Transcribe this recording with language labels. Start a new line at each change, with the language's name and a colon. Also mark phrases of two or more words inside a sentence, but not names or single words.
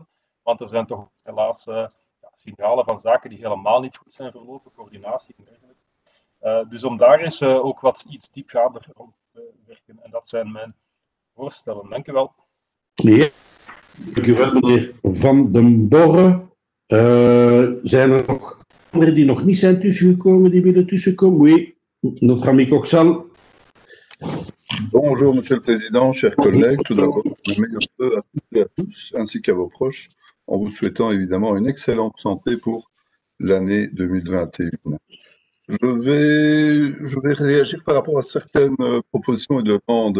Dutch: Want er zijn toch helaas signalen van zaken die helemaal niet goed zijn verlopen, coördinatie en dergelijke. Dus om daar eens ook iets diepgaander rond te werken. En dat zijn mijn voorstellen. Dank u wel. Nee, dank u wel, meneer Van den Borre. Zijn er nog anderen die nog niet zijn tussengekomen, die willen tussenkomen?
French: Oui, notre ami Coxal. Bonjour, Monsieur le Président, chers collègues. Tout d'abord, mes meilleurs vœux à toutes et à tous, ainsi qu'à vos proches, en vous souhaitant évidemment une excellente santé pour l'année 2021. Je vais réagir par rapport à certaines propositions et demandes.